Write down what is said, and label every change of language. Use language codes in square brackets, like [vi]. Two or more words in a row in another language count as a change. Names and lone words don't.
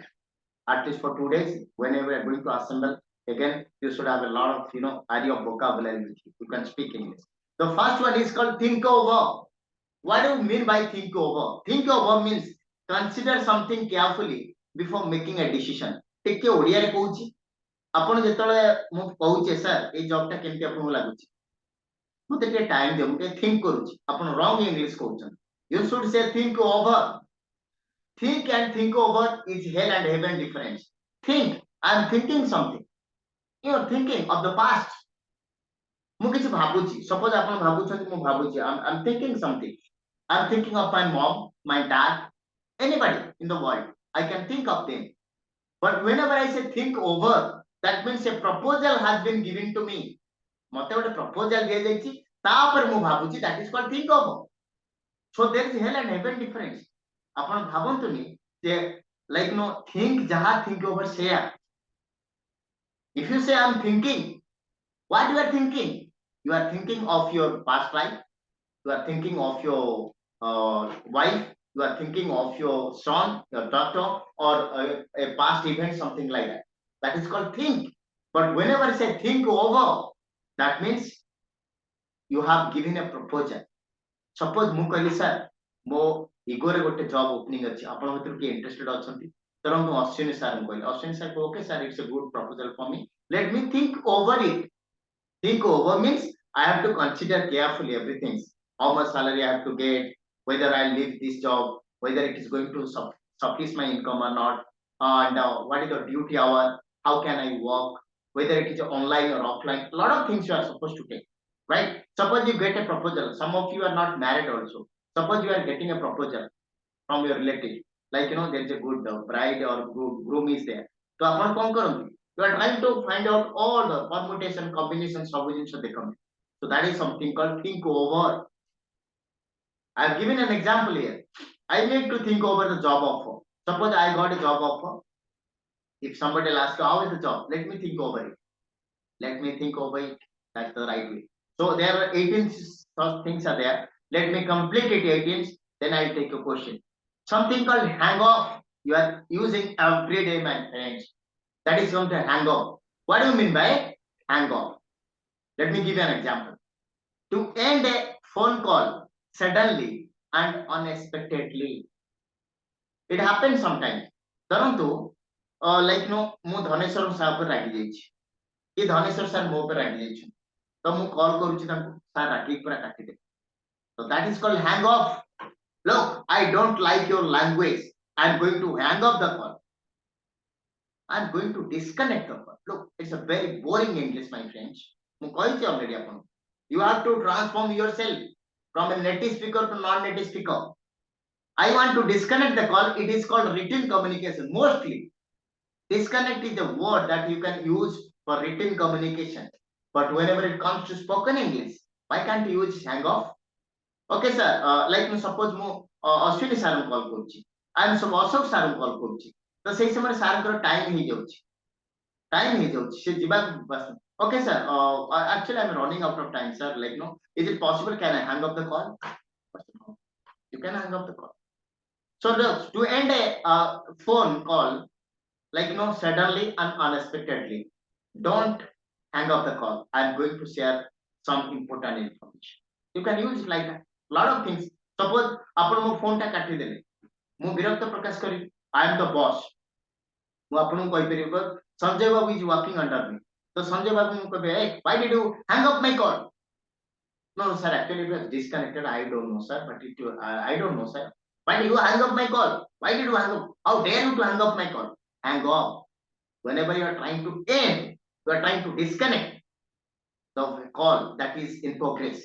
[en] At least for 2 days, whenever you're going to assemble, again, you should have a lot of, idea of vocabulary with you. You can speak English. The first one is called think over. What do you mean by think over? Think over means consider something carefully before making a decision. [or] ଟିକେ ଓଡ଼ିଆରେ କହୁଛି, ଆପଣ ଯେତେବେଳେ ମୁଁ କହୁଛେ ସାର୍ ଏଇ ଜବଟା କେମିତି ଆପଣଙ୍କୁ ଲାଗୁଛି, ମୋତେ ଟିକେ ଟାଇମ୍ ଦିଅ, ମୁଁ ଟିକେ ଥିଙ୍କ କରୁଛି, ଆପଣ [en] wrong English [or] କହୁଛନ୍ତି. [en] You should say think over. Think and think over is hell and heaven difference. Think, I am thinking something. You are thinking of the past. [or] ମୁଁ କିଛି ଭାବୁଛି, suppose ଆପଣ ଭାବୁଛନ୍ତି ମୁଁ ଭାବୁଛି, [en] I'm thinking something. I'm thinking of my mom, my dad, anybody in the world. I can think of them. But whenever I say think over, that means a proposal has been given to me. [or] ମତେ ଗୋଟେ proposal ଦିଆଯାଇଛି, ତାପରେ ମୁଁ ଭାବୁଛି, [en] that is called think over. So there is hell and heaven difference. [or] ଆପଣ ଭାବନ୍ତୁନି ଯେ [en] like think [or] ଯାହା [en] think over [or] ସେଇଆ. [en] If you say I'm thinking, what you are thinking? You are thinking of your past life. You are thinking of your wife. You are thinking of your son, your daughter, or a past event, something like that. That is called think. But whenever I say think over, that means you have given a proposal. [or] Suppose ମୁଁ କହିଲି ସାର୍ ମୋ ଇଗୋରେ ଗୋଟେ [en] job opening [or] ଅଛି, ଆପଣଙ୍କ ଭିତରୁ କିଏ ଇଣ୍ଟରେଷ୍ଟେଡ୍ ଅଛନ୍ତି? ଧର ମୁଁ ଅଶ୍ୱିନୀ ସାର୍ଙ୍କୁ କହିଲି, ଅଶ୍ୱିନୀ ସାର୍ [en] okay sir, it's a good proposal for me, let me think over it. Think over means I have to consider carefully everything. How much salary I have to get, whether I leave this job, whether it is going to suffice my income or not, and what is the duty hour, how can I work, whether it is online or offline. A lot of things you are supposed to take, right? Suppose you get a proposal. Some of you are not married also. Suppose you are getting a proposal from your relative, like there is a good bride or good groom is there. [or] So ଆପଣ କଣ କରନ୍ତି? [en] You are trying to find out all the permutation, combinations, [or] ସବୁ ଜିନିଷ ଦେଖନ୍ତି. [en] So that is something called think over. I have given an example here. I need to think over the job offer. Suppose I got a job offer. If somebody will ask, how is the job? Let me think over it. Let me think over it. That's the right way. So there are 18 such things are there. Let me complete it 18. Then I'll take a question. Something called hang off. You are using every day, my friends. That is going to hang off. What do you mean by hang off? Let me give you an example. To end a phone call suddenly and unexpectedly. It happens sometimes. [or] ଧରନ୍ତୁ like ମୁଁ ଧନେଶ୍ୱର ସାର୍ ଉପରେ ରାଗି ଯାଇଛି, କି ଧନେଶ୍ୱର ସାର୍ ମୋ ଉପରେ ରାଗି ଯାଇଛନ୍ତି, ତ ମୁଁ କଲ୍ କରୁଛି ତାଙ୍କୁ, ସାର୍ ରାଗିକି ପୁରା କାଟିଦେବେ. [en] So that is called hang off. Look, I don't like your language. I'm going to hang up the call. I'm going to disconnect the call. Look, it's a very boring English, my friends. [or] ମୁଁ କହିଛି already ଆପଣଙ୍କୁ. [en] You have to transform yourself from a native speaker to non-native speaker. I want to disconnect the call. It is called written communication. Mostly, disconnect is a word that you can use for written communication. But whenever it comes to spoken English, why can't you use hang off? Okay, sir. Like suppose [or] ମୁଁ ଅଶ୍ୱିନୀ ସାର୍ଙ୍କୁ କଲ୍ କରୁଛି, [en] I am [or] ଅଶୋକ ସାର୍ଙ୍କୁ କଲ୍ କରୁଛି, ତ ସେଇ ସମୟରେ ସାର୍ଙ୍କର ଟାଇମ୍ ହେଇଯାଉଛି, ସେ ଯିବାକୁ [en] okay, sir. Actually, I'm running out of time, sir. Like, is it possible? Can I hang up the call? You can hang up the call. So, to end a phone call, like, suddenly and unexpectedly, don't hang up the call. I'm going to share some important information. You can use it like that. Lot of things. Suppose, [or] ଆପଣ ମୋ phone ଟା କାଟିଦେଲେ, ମୁଁ ବିରକ୍ତ ପ୍ରକାଶ କରିବି. [en] I am the boss. [or] ମୁଁ ଆପଣଙ୍କୁ କହିପାରିବି, [en] Sanjay Babu is working under me. [or] So Sanjay Babu ମୁଁ କହିବି, [en] hey, why did you hang up my call? No, sir, actually it was disconnected. I don't know, sir, but I don't know, sir. Why did you hang up my call? Why did you hang up? How dare you to hang up my call? Hang off. Whenever you are trying to end, you are trying to disconnect the call that is in progress.